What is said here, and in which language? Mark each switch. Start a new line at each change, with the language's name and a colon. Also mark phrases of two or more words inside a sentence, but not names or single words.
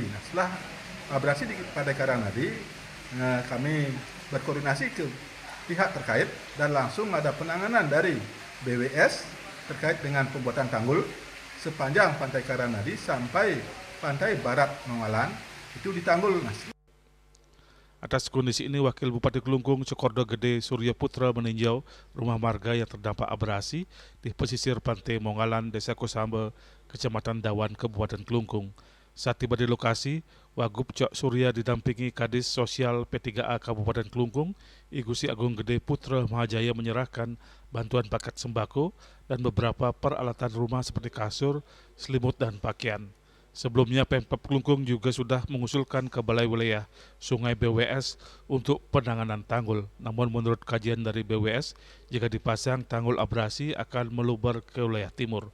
Indonesian: Nah, setelah abrasi di Pantai Karangdadi, kami berkoordinasi ke pihak terkait dan langsung ada penanganan dari BWS terkait dengan pembuatan tanggul sepanjang Pantai Karangdadi sampai Pantai Barat Mongalan itu ditanggul. Atas kondisi ini, Wakil Bupati Klungkung Cokordo Gede Surya Putra meninjau rumah warga yang terdampak abrasi di pesisir Pantai Mongalan, Desa Kusamba, Kecamatan Dawan, Kabupaten Klungkung. Saat tiba di lokasi, Wagub Cok Surya didampingi Kadis Sosial P3A Kabupaten Klungkung, I Gusti Agung Gede Putra Mahajaya menyerahkan bantuan paket sembako dan beberapa peralatan rumah seperti kasur, selimut, dan pakaian. Sebelumnya Pemkab Klungkung juga sudah mengusulkan ke Balai Wilayah Sungai BWS untuk penanganan tanggul. Namun menurut kajian dari BWS, jika dipasang tanggul abrasi akan meluber ke wilayah timur.